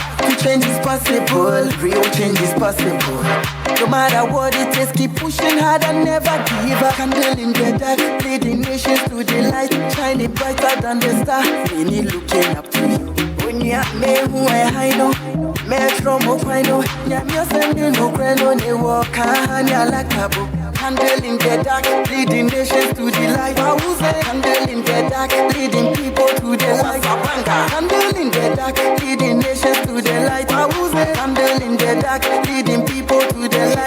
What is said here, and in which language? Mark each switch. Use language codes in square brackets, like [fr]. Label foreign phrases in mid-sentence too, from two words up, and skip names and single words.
[en] To change is possible, real change is possible. No matter what it takes, keep pushing hard and never give up. Candle in the dark, leading nations to the light, shining brighter than the star. Many looking up to you. When you have me who I know, [luo] metro mo kwino, nyamyo sending no kwino ne walk hanya like tabu. [en] Candle in the dark, leading nations to the light. Candle in the dark, leading people to the light. Candle in the dark, leading nations to the light. Candle in the dark, leading people to the light.